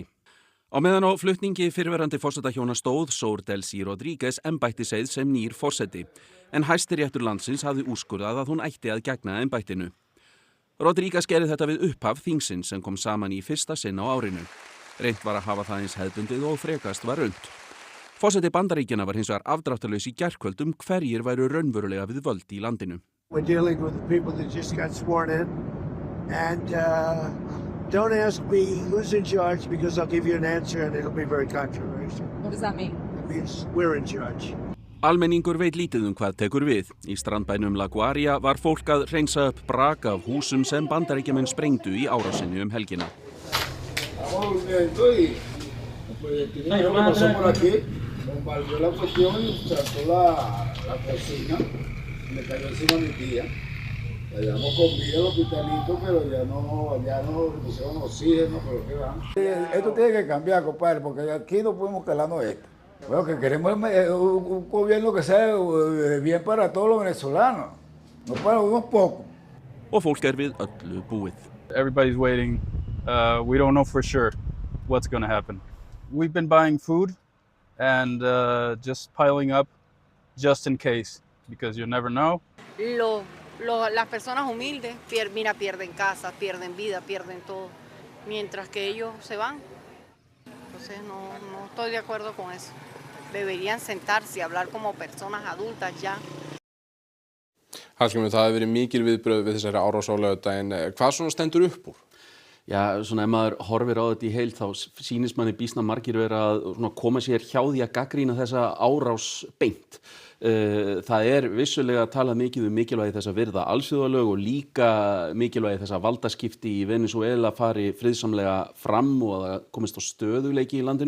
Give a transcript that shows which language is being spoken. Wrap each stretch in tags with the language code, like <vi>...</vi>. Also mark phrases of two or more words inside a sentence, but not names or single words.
<is>Á meðan á flutningi fyrrverandi forsetahjóna stóð sór Delcy Rodríguez embættiseið sem nýr forseti, en Hæstiréttur landsins hafði úrskurðað að hún ætti að gegna embættinu. Rodríguez gerði þetta við upphaf þingsins sem kom saman í fyrsta sinn á árinu. Reynt var að hafa það eins hefðbundið og frekast var raunt. Forseti Bandaríkjanna var hins vegar afdráttarlaus í gærkvöld hverjir væru raunverulega við völd í landinu.</is> <en>We're dealing with the people that just got sworn in and don't ask me who's in charge because I'll give you an answer and it'll be very controversial. What does that mean? It means we're in charge.</en> <is>Almenningur veit lítið hvað tekur við. Í strandbænum La Guaria var fólk að hreinsa upp brak af húsum sem Bandaríkjamenn sprengdu í árásinni helgina.</is> <es>Bombardeó la cuestión y trató la cocina, me cayó encima mi tía. La llevamos con vida al hospitalito, pero ya no le pusieron oxígeno, pero qué va. Esto tiene que cambiar, compadre, porque aquí no podemos quedarnos esto. Bueno, que queremos un gobierno que sea bien para todos los venezolanos, no para unos pocos.</es> <is>Og fólk við öllu búið.</is> <en>Everybody's waiting. We don't know for sure what's going to happen. We've been buying food and just piling up just in case, because you never know.</en> <es>Las personas humildes pierden casa, pierden vida, pierden todo, mientras que ellos se van. Entonces no estoy de acuerdo con eso. Deberían sentarse y hablar como personas adultas ya.</es> <is>Hallgrímur, það hefur verið mikil viðbrögð við þessari árás á laugardaginn. Hvað svona stendur upp úr? Já, svona ef maður horfir á þetta í heild þá sýnist manni býsna margir vera að koma sér hjá því að gagnrýna þessa árás beint. Það vissulega talað mikið mikilvægi þess að virða alþjóðalög og líka mikilvægi þess að valdaskipti í Venesúela fari friðsamlega fram og að það komist á stöðugleiki í landinu.</is>